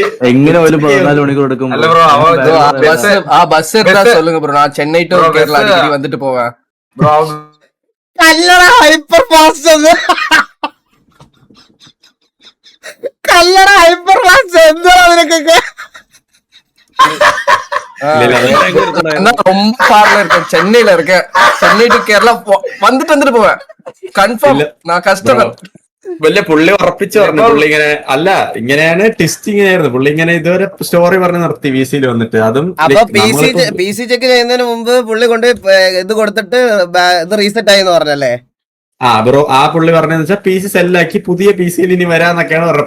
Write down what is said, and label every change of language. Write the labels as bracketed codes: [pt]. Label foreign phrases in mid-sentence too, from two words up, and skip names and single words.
[ml] എങ്ങനെ ഒരു 14 മണിക്കൂർ എടുക്കും? ചെന്നൈ ടു കേരള വന്നിട്ട് പോവാ. [en] hyper fast hyper fast [ml] എന്താ അതിനൊക്കെ? [ta] ரொம்ப ஃபார்ல இருக்கேன், சென்னையில இருக்கேன். சென்னை டு கேரளா வந்துட்டு போவேன் கன்ஃபார்ம். நான் கஷ்டம் [ml] വലിയ പുള്ളി ഉറപ്പിച്ച് പറഞ്ഞു. പുള്ളി ഇങ്ങനെ അല്ല, ഇങ്ങനെയാണ് ടെസ്റ്റ് ഇങ്ങനെയായിരുന്നു. പുള്ളി ഇങ്ങനെ ഇതുവരെ സ്റ്റോറി പറഞ്ഞ് നിർത്തി VC-യിൽ വന്നിട്ട്. അതും PC ചെക്ക് ചെയ്യുന്നതിന് മുമ്പ് പുള്ളി കൊണ്ട് ഇത് കൊടുത്തിട്ട് ഇത് റീസെറ്റ് ആയി എന്ന് പറഞ്ഞല്ലേ? ബ്രോ ആ പുള്ളി പറഞ്ഞതെന്ന് വെച്ചാൽ PC സെല്ലാക്കി പുതിയ PC-യിൽ ഇനി വരാന്നൊക്കെയാണ് പറഞ്ഞത്.